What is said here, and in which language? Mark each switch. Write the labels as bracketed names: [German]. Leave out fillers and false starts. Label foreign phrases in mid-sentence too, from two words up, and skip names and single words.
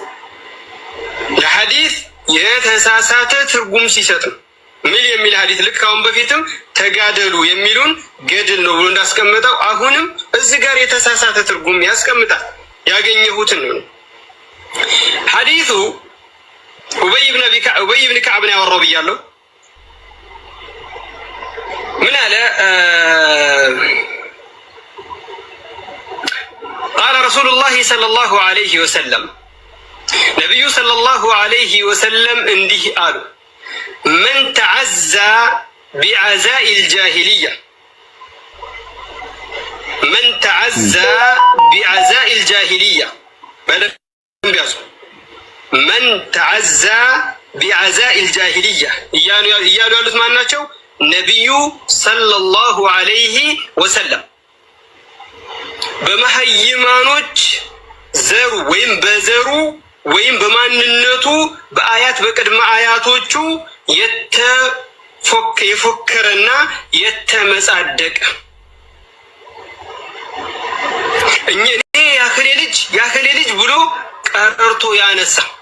[Amharic] የተሳሳተ ትርጉም ሲሰጥም ምን የሚል ሐዲስ ልክ አሁን በፊትም ተጋደሉ የሚሉን ገድል ነው ብሎ እንዳስቀመጠው አሁንም እዚህ ጋር የተሳሳተ ትርጉም ያስቀምጣል። ያገኘሁትን ነው ሐዲሱ ኡበይ ኢብኑ ከዕብ ነው ያወራው ብያለሁ። ምን አለ? [Arabic] قال رسول الله صلى الله عليه وسلم نبي صلى الله عليه وسلم [Amharic] እንዲህ አሉ [Arabic] من تعزى بعزاء الجاهلية من تعزى بعزاء الجاهلية من تعزى بعزاء الجاهلية [Amharic] እያሉ ያሉት ማን ናቸው? ነብዩ [Arabic] صلى الله عليه وسلم [Amharic] በመሀይማኖች ዘሩ ወይም በዘሩ ወይም በማንነቱ በአያት በቅድመ አያቶቹ የፎከረና የተመጻደቀ እኔ ያከሌ ልጅ ብሎ ቀርቶ ያነሳ